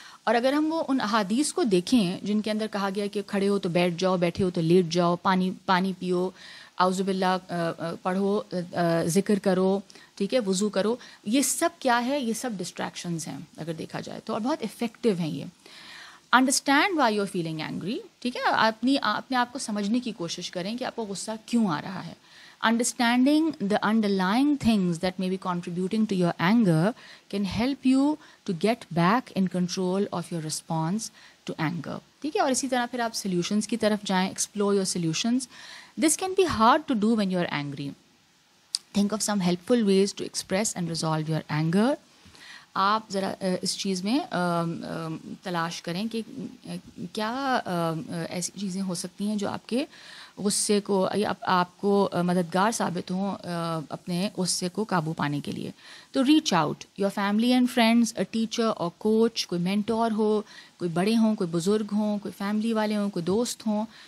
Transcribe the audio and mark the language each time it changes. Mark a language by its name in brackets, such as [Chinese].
[Urdu] اور اگر ہم وہ ان احادیث کو دیکھیں جن کے اندر کہا گیا کہ کھڑے ہو تو بیٹھ جاؤ، بیٹھے ہو تو لیٹ جاؤ، پانی پیو، اعوذ باللہ پڑھو، ذکر کرو، ٹھیک ہے، وضو کرو، یہ سب کیا ہے؟ یہ سب ڈسٹریکشنز ہیں اگر دیکھا جائے تو، اور بہت افیکٹو ہیں یہ. [English] Understand why you are feeling angry. [Urdu] ٹھیک ہے، اپنے آپ کو سمجھنے کی کوشش کریں کہ آپ کو غصہ کیوں آ رہا ہے. [English] Understanding the underlying things that may be contributing to your anger can help you to get back in control of your response to anger. [Urdu] ٹھیک ہے، اور اسی طرح پھر آپ solutions کی طرف جائیں. [English] Explore your solutions. This can be hard to do when you're angry. Think of some helpful ways to express and resolve your anger. [Urdu] آپ ذرا اس چیز میں تلاش کریں کہ کیا ایسی چیزیں ہو سکتی ہیں جو آپ کے غصے کو یا آپ کو مددگار ثابت ہوں اپنے غصے کو قابو پانے کے لیے. تو [English] reach out your family and friends, a teacher اور coach, [Urdu] کوئی مینٹور ہو، کوئی بڑے ہوں، کوئی بزرگ ہوں، کوئی فیملی والے ہوں، کوئی دوست ہوں.